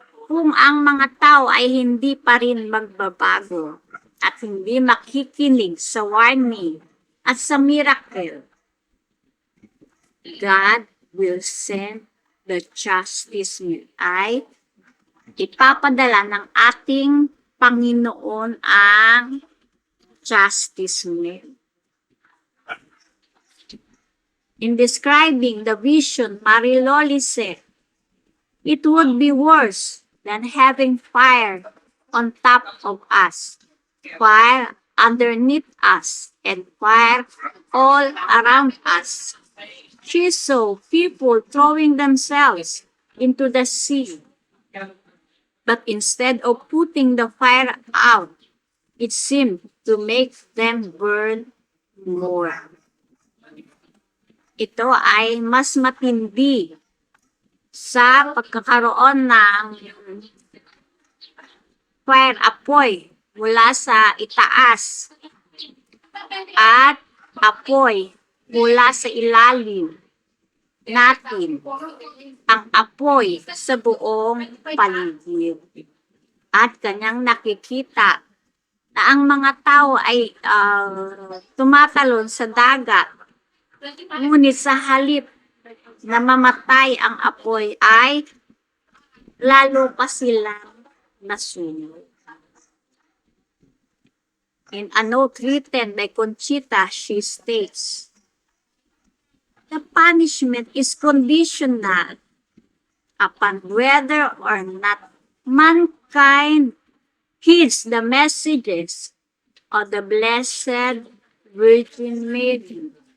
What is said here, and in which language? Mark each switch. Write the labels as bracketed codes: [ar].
[tl] Kung ang mga tao ay hindi pa rin magbabago at hindi makikinig sa warning at sa miracle, [en] God will send the chastisement, [tl] ay ipapadala ng ating Panginoon ang chastisement. [en] In describing the vision, Mariloli said, it would be worse than having fire on top of us while underneath us and fire all around us. She saw people throwing themselves into the sea. But instead of putting the fire out, it seemed to make them burn more. [tl] Ito ay mas matindi sa pagkakaroon ng fire apoy mula sa itaas at apoy mula sa ilalim natin, ang apoy sa buong paligid. At kanyang nakikita na ang mga tao ay tumatalon sa dagat, ngunit sa halip na mamatay ang apoy ay lalo pa silang nasunod. [en] In a note written by Conchita, she states, "The punishment is conditional upon whether or not mankind heeds the messages of the Blessed Virgin Mary.